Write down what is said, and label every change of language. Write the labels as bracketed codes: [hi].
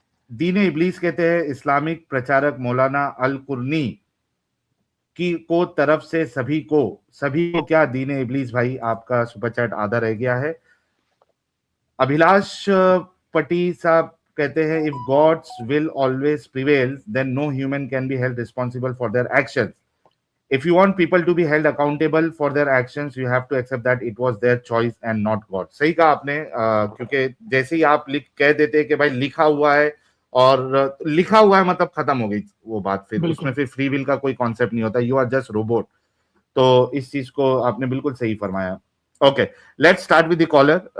[hi] दीन इब्लीस कहते हैं इस्लामिक प्रचारक मौलाना अल कुरनी की को तरफ से सभी को क्या दीन इब्लीस? भाई आपका सुपर चैट आधा रह गया है. अभिलाष पटी साहब कहते हैं [en] If God's will always prevail then no human can be held responsible for their actions. If you want people to be held accountable for their actions, you have to accept that it was their choice and not God. [hi] सही कहा आपने, क्योंकि जैसे ही आप कह देते हैं कि भाई लिखा हुआ है और लिखा हुआ है मतलब खत्म हो गई वो बात, फिर उसमें फिर फ्री विल का कोई कॉन्सेप्ट नहीं होता, [en] You are just robot. [hi] तो इस चीज को आपने बिल्कुल सही फरमाया. [en] Okay let's start with the caller.